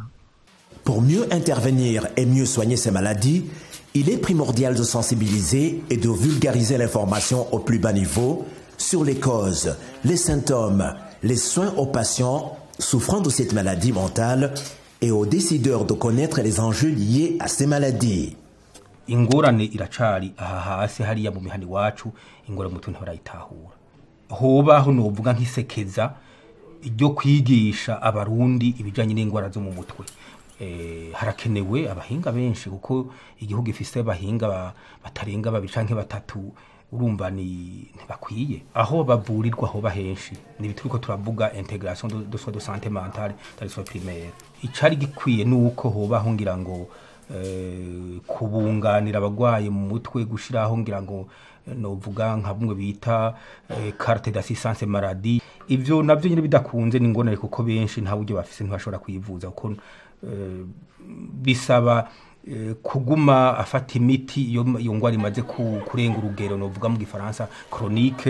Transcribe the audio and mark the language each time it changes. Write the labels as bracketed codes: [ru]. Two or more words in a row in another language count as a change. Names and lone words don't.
[fr] Pour mieux intervenir et mieux soigner ces maladies, il est primordial de sensibiliser et de vulgariser l'information au plus bas niveau sur les causes, les symptômes, les soins aux patients souffrant de cette maladie mentale et aux décideurs de connaître les enjeux liés à ces maladies. [rn] Ingorane iracari aha hasi hariya mu mihani wacu ingorane mutu ntibarayitahura hobaho novuga nk'isekeza iryo kwigisha abarundi ibijanye n'ingwara zo mu mutwe harakenewe abahinga benshi kuko igihugu ifise abahinga batarenga babiri canke batatu urumva ntibakwiye aho bavurirwa aho bahenshi nibituriko turavuga [fr] intégration de soins de santé mentale dans les soins primaires [rn] icari gikwiye nuko hobaho ngira ngo kubunganira abagwaye mu mutwe gushiraho ngira ngo novuga nka bumwe bita [fr] carte d'assistance maladie [rn] ivyo navyo nyine bidakunze n'ingorane kuko benshi nta buryo bafise ntibashobora kwivuza kuko bisaba kuguma afata imiti iyo ngwara imaze kurenga urugero novuga mu gifaransa chronique.